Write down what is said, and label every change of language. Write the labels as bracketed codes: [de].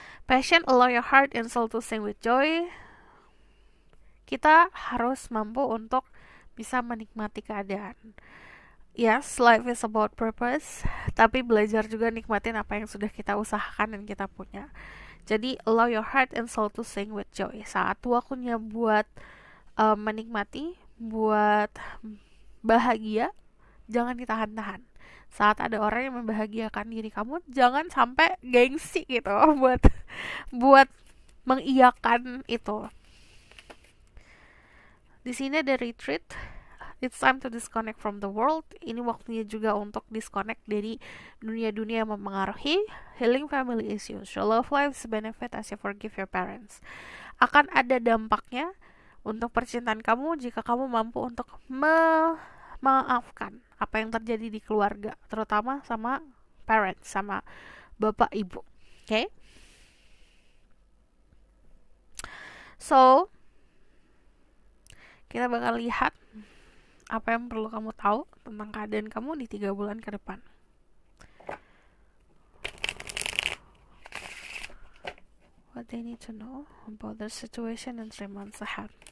[en] Passion, allow your heart and soul to sing with joy. [id] Kita harus mampu untuk bisa menikmati keadaan. [en] Yes, life is about purpose, [id] tapi belajar juga nikmatin apa yang sudah kita usahakan dan kita punya. Jadi [en] allow your heart and soul to sing with joy. [id] Saat waktunya buat menikmati, buat bahagia, jangan ditahan-tahan. Saat ada orang yang membahagiakan diri kamu, jangan sampai gengsi gitu buat mengiyakan itu. Di sini ada retreat. [en] It's time to disconnect from the world. [id] Ini waktunya juga untuk disconnect dari dunia-dunia yang mempengaruhi. [en] Healing family issues. Your love life's benefit as you forgive your parents. [id] Akan ada dampaknya untuk percintaan kamu jika kamu mampu untuk memaafkan apa yang terjadi di keluarga, terutama sama parents, sama bapak ibu. Okay? So, kita bakal lihat apa yang perlu kamu tahu tentang keadaan kamu di 3 bulan ke depan. [en] What they need to know about their situation in 3 months ahead.